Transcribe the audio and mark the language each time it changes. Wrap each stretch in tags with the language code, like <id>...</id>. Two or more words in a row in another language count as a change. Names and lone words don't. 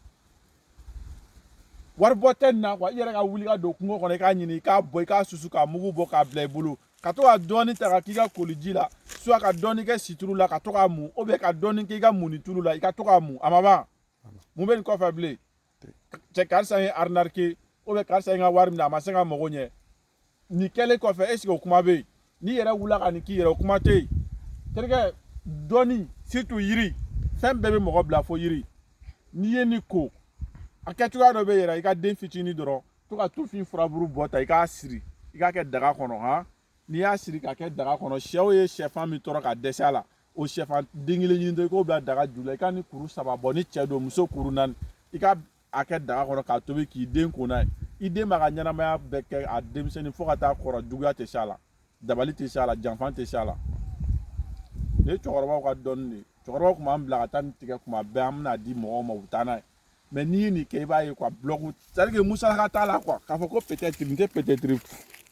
<bm>wari bɔ tɛ nin na quoi i yɛrɛ ka wuli ka don kungo kɔnɔ i k'a ɲini i k'a bɔ i k'a susu k'a mugu bɔ k'a bila i bolo ka to ka dɔɔni ta ka k'i ka koliji la soit ka dɔɔni kɛ situlu la ka to k'a mun</bm> <fr>ou bien</fr> <bm>ka dɔɔni k'i ka munni tulu la i ka to k'a mun a ma ban mun bɛ nin kɔfɛ bilen cɛ karisa ye</bm> <fr>arnaqué ou bien</fr> <bm>karisa ye n ka wari minɛ a ma se ka mago ɲɛ nin kɛlen kɔfɛ</bm> <fr>est ce que</fr> <bm>o kuma bɛ yen n'i yɛrɛ wulila ka nin k'i yɛrɛ o kuma tɛ yen terikɛ dɔɔni surtout yiri fɛn bɛɛ bɛ mɔgɔ bila fo yiri n'i ye nin ko a kɛcogoya dɔ bɛ yɛrɛ i ka den fitinin dɔrɔn to ka tufin furaburu bɔ ta i k'a siri i k'a kɛ daga kɔnɔ han n'i y'a siri k'a kɛ daga kɔnɔ sɛw ye sɛfan min tɔrɔ ka dɛsɛ a la o sɛfan den kelen ɲini dɔrɔn i k'o bila daga ju la i ka ni kuru 3 bɔ ni cɛ don muso kuru 4 i ka a kɛ daga kɔnɔ k'a tobi k'i den ko n'a ye i den b'a ka ɲɛnamaya bɛɛ kɛ a denmisɛnnin fo ka taa kɔrɔ juguya tɛ s'a la dabali tɛ s'a la janfan tɛ s'a la ne ye cɛkɔrɔbaw ka dɔnni de ye cɛkɔrɔbaw tun b'an bila ka taa nin tigɛ kuma bɛɛ an bɛna di mɔgɔw ma u bɛ taa n'a ye mais n'i ye nin kɛ i b'a ye</bm> <fr>quoi bloc c'est à dire que</fr> <bm>musaka t'a la quoi k'a fɔ ko peut-être nin tɛ peut-être</bm>